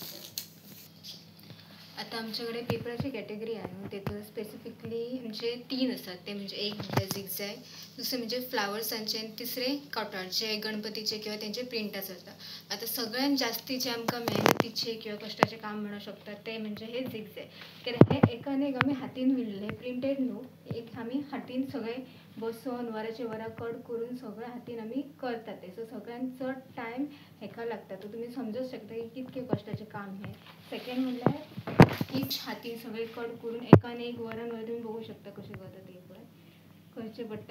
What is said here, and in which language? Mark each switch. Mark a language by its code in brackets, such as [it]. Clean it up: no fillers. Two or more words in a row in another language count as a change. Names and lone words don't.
[mr] आता आमच्याकडे पेपराची कॅटेगरी आहे. त्याचं स्पेसिफिकली म्हणजे 3 असतात. ते म्हणजे एक झिगझॅग, दुसरे म्हणजे फ्लावर्सांचे आणि तिसरे कॉटन जे गणपतीचे किंवा त्यांचे प्रिंटच असतात. आता सगळ्यात जास्तीचे आमकां मेहनतीचे किंवा कष्टाचे काम म्हणू शकतात ते म्हणजे हे झिगझॅग. [kok] कित्याक हे एकान एक आमी हातीन विणले प्रिंटेड न्हू, एक आमी हातीन सगळे बसून वरांचे वरां कट करून सगळे हातीन आमी करतात. ते सो सगळ्यांत चड टायम हेका लागता. तो तुमी समजूंक शकता की कितके कश्टाचें काम हे. सेकंड म्हणल्यार ईच हातीन सगळे कट करून एकान एक वरान वर तुमी बघू शकता कशें करता ते पळय करचें पडटा.